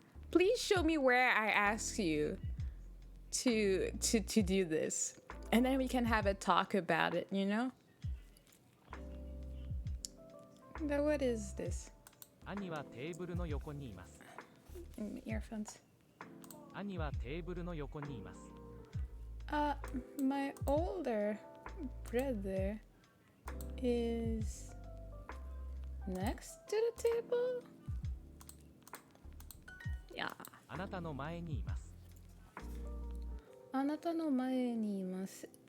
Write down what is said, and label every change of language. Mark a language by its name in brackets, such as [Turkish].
[English] Please show me where I ask you to do this, and then we can have a talk about it. You know? Now what is this? [Japanese] 兄はテーブルの横にいます。 [English] Earphones. [Japanese] 兄はテーブルの横にいます。 [English] My older brother is next to the table. Yeah. [Japanese] あなたの前にいます。あなたの前にいます。